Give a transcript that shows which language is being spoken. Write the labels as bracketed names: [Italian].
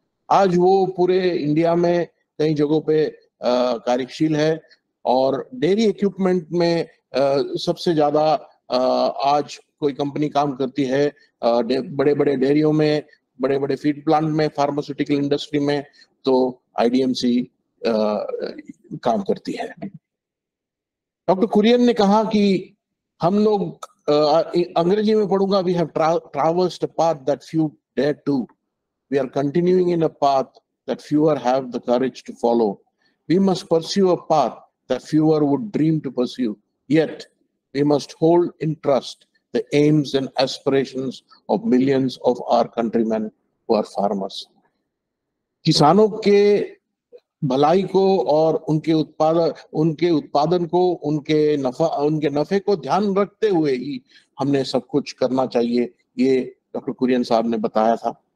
[Hindi] आज वो पूरे इंडिया में कई जगहों पे कार्यशील है और डेयरी इक्विपमेंट में सबसे ज्यादा आज कोई कंपनी काम करती है बड़े बड़े डेयरियों में, बड़े बड़े फीड प्लांट में, फार्मास्यूटिकल इंडस्ट्री में, तो आईडीएमसी काम करती है। डॉक्टर कुरियन ने कहा कि हम लोग, अंग्रेजी में पढ़ूंगा, [English] We have traversed a path that few dare to. We are continuing in a path that fewer have the courage to follow. We must pursue a path that fewer would dream to pursue. Yet, we must hold in trust the aims and aspirations of millions of our countrymen who are farmers. [Hindi] किसानों के भलाई को और उनके उत्पादन को, उनके नफे को ध्यान रखते हुए ही हमने सब कुछ करना चाहिए, ये डॉक्टर कुरियन साहब ने बताया था।